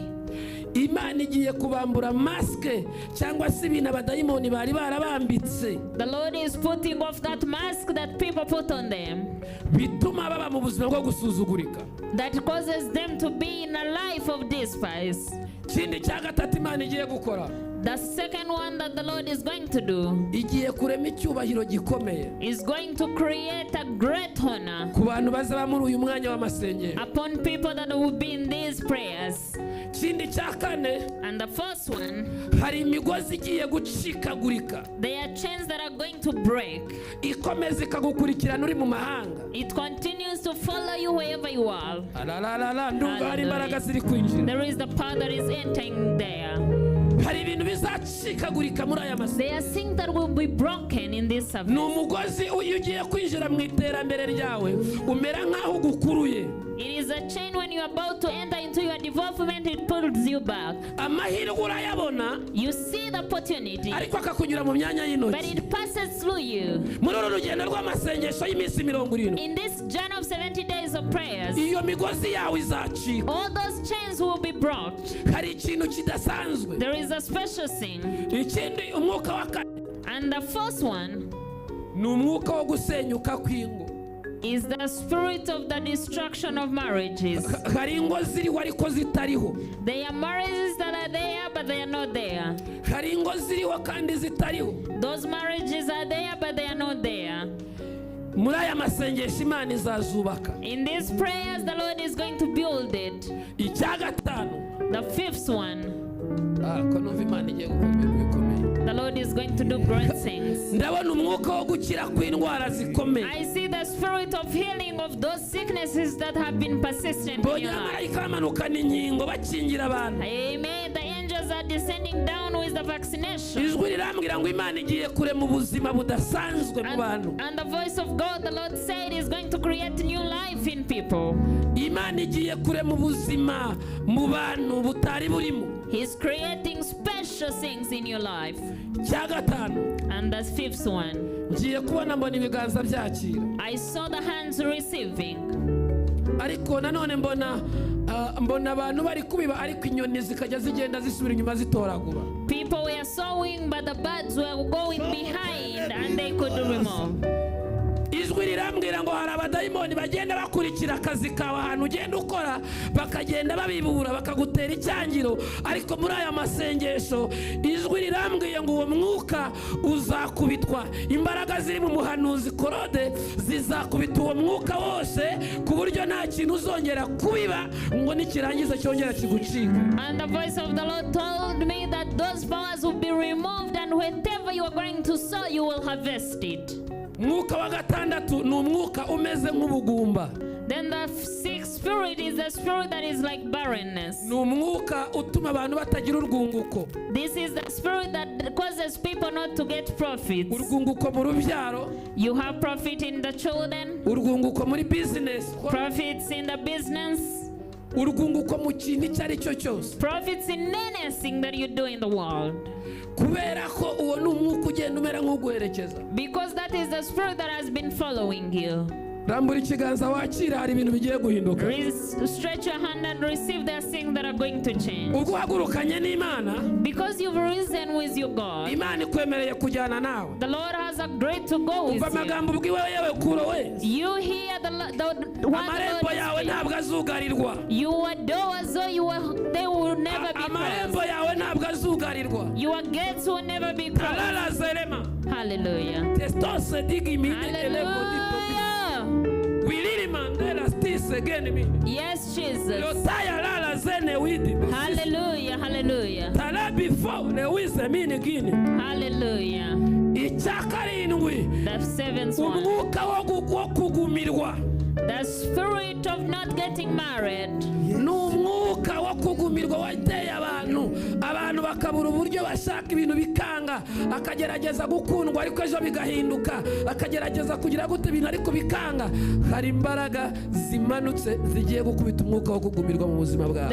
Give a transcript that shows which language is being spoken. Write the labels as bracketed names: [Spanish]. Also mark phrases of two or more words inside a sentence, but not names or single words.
[Kinyarwanda] Imana igiye kubambura maske cyangwa se ibintu abadayimoni bari barabambitse. [English] The Lord is putting off that mask that people put on them, [Kinyarwanda] Bituma baba mu buzima bwo gusuzugurika. [English] that causes them to be in a life of despise. [Kinyarwanda] Kindi cya gatatu Imana igiye gukora. [English] The second one that the Lord is going to do [Kinyarwanda] Igiye kurema icyubahiro gikomeye [English] is going to create a great honor [Kinyarwanda] ku bantu bazaba muri uyu mwanya w'amasengesho. [English] upon people that will be in these prayers. [Kinyarwanda] Kindi cya kane, [English] And the first one, [Kinyarwanda] hari imigozi igiye gucikagurika. [English] there are chains that are going to break. [Kinyarwanda] Ikomeza ikagukurikirana uri mu mahanga. [English] It continues to follow you wherever you are. [Kinyarwanda] Alalala, ndumva hari imbaraga ziri kwinjira. [English] There is the power that is entering there. [Kinyarwanda] Hari ibintu bizacikagurika muri aya masengesho. [English] There are things that will be broken in this [Kinyarwanda] Ni [English] service. [Kinyarwanda] umugozi iyo ugiye kwinjira mu iterambere ryawe umera nk'aho ugukuruye. [English] It is a chain when you are about to enter into your development, it pulls you back. [Kinyarwanda] Amahirwe urayabona [English] You see the opportunity, [Kinyarwanda] ariko akakunyura mu myanya [English] but [Kinyarwanda] y'intoki. [English] it passes through you. [Kinyarwanda] Muri uru rugendo rw'amasengesho y'iminsi 70, [English] In this journey of 70 days of prayers, [Kinyarwanda] iyo migozi yawe izacika. [English] all those chains will be brought. [Kinyarwanda] Hari ikintu kidasanzwe. [English] There is a special thing. [Kinyarwanda] Ikindi umwuka wa kane [English] And the first one [Kinyarwanda] ni umwuka wo gusenyuka kw'ingo. [English] is the spirit of the destruction of marriages. [Kinyarwanda] Hari ingo ziriho ariko zitariho. [English] There are marriages that are there, but they are not there. [Kinyarwanda] Hari ingo ziriho kandi zitariho. [English] Those marriages are there, but they are not there. [Kinyarwanda] Muri aya masengesho Imana izazubaka. [English] In these prayers, the Lord is going to build it. [Kinyarwanda] Icya gatanu, [English] The fifth one, [Kinyarwanda] ko numva Imana igiye gukora ibintu bikomeye. [English] the Lord is going to do great things. [Kinyarwanda] Ndabona umwuka wo gukira kw'indwara zikomeye. [English] I see the spirit of healing of those sicknesses that have been persistent in [Kinyarwanda] Mbonye [English] your life. [Kinyarwanda] abamarayika bamanukana inkingo bakingira abantu. [English] Amen. The angels are descending down with the vaccination. [Kinyarwanda] Ijwi rirambwira ngo Imana igiye kurema ubuzima budasanzwe mu bantu. [English] And the voice of God, the Lord said, is going to create new life in people. [Kinyarwanda] Imana igiye kurema ubuzima mu bantu butari burimo. [English] He's creating special things in your life. [Kinyarwanda] Cya gatanu, [English] And the fifth one, [Kinyarwanda] ngiye kubona mbona ibiganza byakira. [English] I saw the hands receiving. [Kinyarwanda] Ariko nanone mbona abantu bari kubiba ariko inyoni zikajya zigenda zisubira inyuma zitoragura. [English] People were sowing, but the birds were going behind and they couldn't remove. [Kinyarwanda] Ijwi rirambwira ngo hari abadayimoni bagenda bakurikira akazi kawe ahantu ugenda ukora bakagenda babibura bakagutera icyangiro, ariko muri aya masengesho ijwi rirambwiye ngo uwo mwuka uzakubitwa. Imbaraga ziri mu muhanuzi Korode zizakubita uwo mwuka wose ku buryo nta kintu uzongera kubiba ngo nikirangiza cyongera kigucika. [English] And the voice of the Lord told me that those powers will be removed, and whatever you are going to sow, you will harvest it. [Kinyarwanda] Mwuka wa gatandatu ni umwuka umeze nk'ubugumba. [English] Then the sixth spirit is the spirit that is like barrenness. [Kinyarwanda] Ni umwuka utuma abantu batagira urwunguko. [English] This is the spirit that causes people not to get profits. [Kinyarwanda] Urwunguko mu rubyaro. [English] You have profit in the children. [Kinyarwanda] Urwunguko muri business. [English] Profits in the business. [Kinyarwanda] Urwunguko mu kintu icyo ari cyo cyose. [English] Profits in anything that you do in the world. [Kinyarwanda] Kubera ko uwo ni umwuka ugenda umera nk'uguherekeza. [English] Because that is the spirit that has been following you. [Kinyarwanda] Rambura ikiganza wakira, hari ibintu bigiye guhinduka. [English] Stretch your hand and receive the things that are going to change. [Kinyarwanda] Ubwo uhagurukanye n'Imana. [English] Because you've risen with your God. [Kinyarwanda] Imana ikwemereye kujyana nawe. [English] The Lord has agreed to go with you. [Kinyarwanda] Umva amagambo ubwiwe yewe kuro we. [English] You hear the [Kinyarwanda] amarembo yawe ntabwo azugarirwa. [English] Your doors, they will never be closed. [Kinyarwanda] Amarembo yawe ntabwo azugarirwa. [English] Your gates will never be closed. Hallelujah. Hallelujah. Yes, Jesus. Hallelujah. Hallelujah. Hallelujah. The seventh one. The spirit of not getting married. [Kinyarwanda] Numwuka wo kugumirwa wateye abantu bakabura uburyo bashaka ibintu bikanga, akagerageza gukundwa ariko ejo bigahinduka, akagerageza kugira gute ibintu ariko bikanga. Hari imbaraga zimanutse zigiye gukubita umwuka wo kugumirwa mu buzima bwawe.